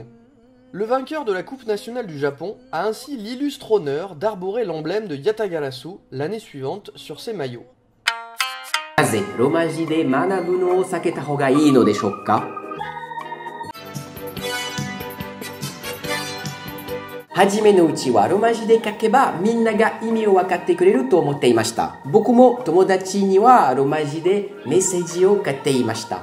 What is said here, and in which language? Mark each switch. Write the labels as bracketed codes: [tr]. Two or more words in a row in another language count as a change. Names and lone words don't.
[fr] Le vainqueur de la Coupe nationale du Japon a ainsi l'illustre honneur d'arborer l'emblème de Yatagarasu l'année suivante sur ses maillots. [ja] なぜロマ字で学ぶのを避けた方がいいのでしょうか。はじめのうちはロマ字で書けばみんなが意味を分かってくれると思っていました。僕も友達にはロマ字でメッセージを書いていました。